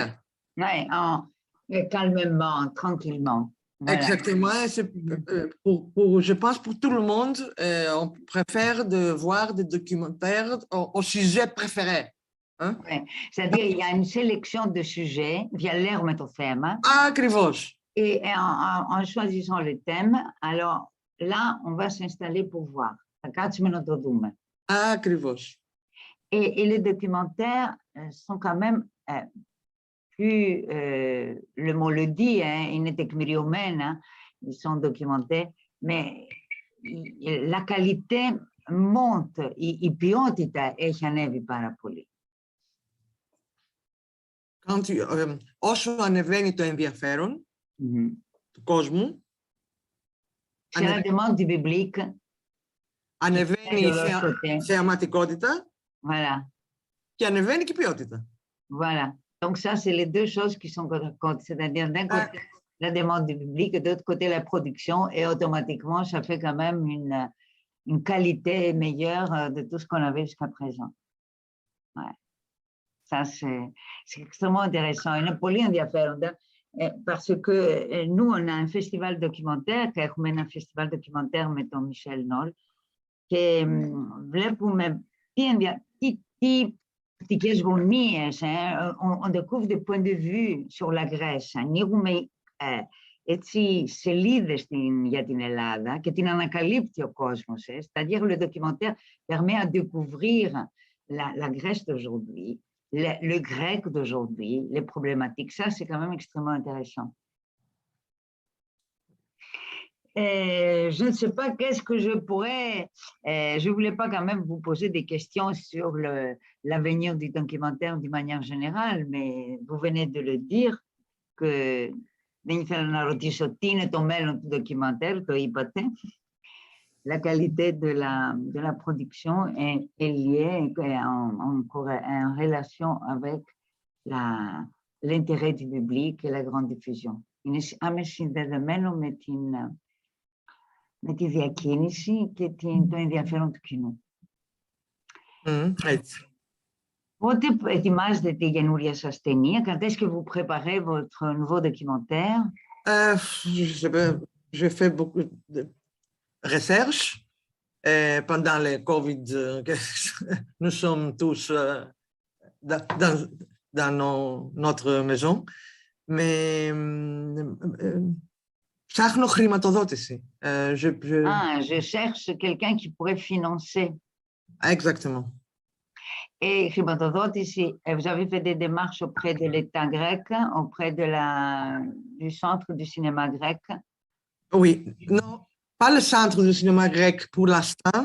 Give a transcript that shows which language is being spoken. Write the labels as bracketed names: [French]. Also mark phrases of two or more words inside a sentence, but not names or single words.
[French] Oui, calmement, tranquillement. Voilà. Exactement. Je pense pour tout le monde, on préfère de voir des documentaires au sujet préféré. Hein? Ouais. C'est-à-dire il y a une sélection de sujets via l'herbe [Greek] το θέμα. Ακριβώς. [French] Et en choisissant le thème, alors là, on va s'installer pour voir. [Greek] Θα κάτσουμε να το δούμε. Ακριβώς. [French] Et les documentaires sont quand même plus, le mot le dit, hein, [Greek] είναι τεκμηριωμένα, [French] ils sont documentés, mais la qualité monte, [Greek] η ποιότητα έχει ανέβει πάρα πολύ. Όσο ανεβαίνει το ενδιαφέρον του κόσμου, [French] c'est la demande du public, [Greek] ανεβαίνει η θεαματικότητα, [French] voilà. [Greek] Και ανεβαίνει και η ποιότητα. [French] Voilà. Donc ça, c'est les deux choses qui sont compte, c'est-à-dire d'un côté la demande du public et de l'autre côté la production, et automatiquement, ça fait quand même une qualité meilleure de tout ce qu'on avait jusqu'à présent. Ouais. Ça, c'est extrêmement intéressant. [Greek] Είναι πολύ ενδιαφέροντα. [French] Parce que nous, on a un festival documentaire, qui est un festival documentaire, mettons Michel Noll, [Greek] και βλέπουμε τι γωνίες, [French] on découvre des points de vue sur la Grèce. [Greek] Ανοίγουμε έτσι σελίδες για την Ελλάδα και την ανακαλύπτει ο κόσμος. [French] C'est-à-dire le documentaire permet à découvrir la Grèce d'aujourd'hui, le grec d'aujourd'hui, les problématiques. Ça, c'est quand même extrêmement intéressant. Je ne sais pas qu'est-ce que je pourrais... je ne voulais pas quand même vous poser des questions sur l'avenir du documentaire d'une manière générale, mais vous venez de le dire, que [Greek] δεν ήθελα να ρωτήσω τι είναι το μέλλον του documentaire, το είπατε. [French] La qualité de la production est liée en relation avec l'intérêt du public et la grande diffusion. [Greek] Είναι άμεσα συνδεδεμένο με τη διακίνηση και το ενδιαφέρον του κοινού. Έτσι. Πότε ετοιμάζετε τη καινούρια σας ταινία? [French] Quand est-ce que vous préparez votre nouveau documentaire? J'ai fait beaucoup de recherches pendant le Covid. Nous sommes tous dans notre maison. [Greek] Mais ψάχνω χρηματοδότηση. [French] Je cherche quelqu'un qui pourrait financer. Exactement. Et χρηματοδότηση, vous avez fait des démarches auprès de l'État grec, auprès du centre du cinéma grec? Oui, non, pas le centre du cinéma grec pour l'instant.